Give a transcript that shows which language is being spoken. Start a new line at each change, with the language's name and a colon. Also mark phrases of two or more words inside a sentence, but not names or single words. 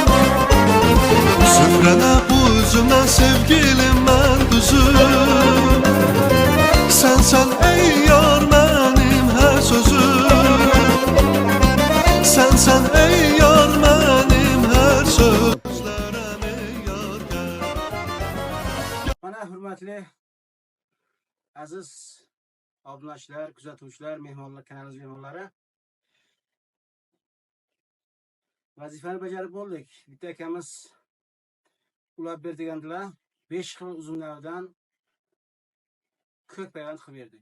Turkish: Süfrene bu üzümden sevgilim ben düzüm. Sen ey yar benim her sözüm. Sen ey yar benim her sözüm. Gözlerem ey yar gel.
Uzbek: Hurmatli aziz obunachilar, kuzatuvchilar, mehmonlar, kanalimiz mehmonlari. Vazifani bajarib bo'ldik. Bitta akamiz ulab ber degandilar. 5 xil uzumlardan ko'k payvand qilib berdik.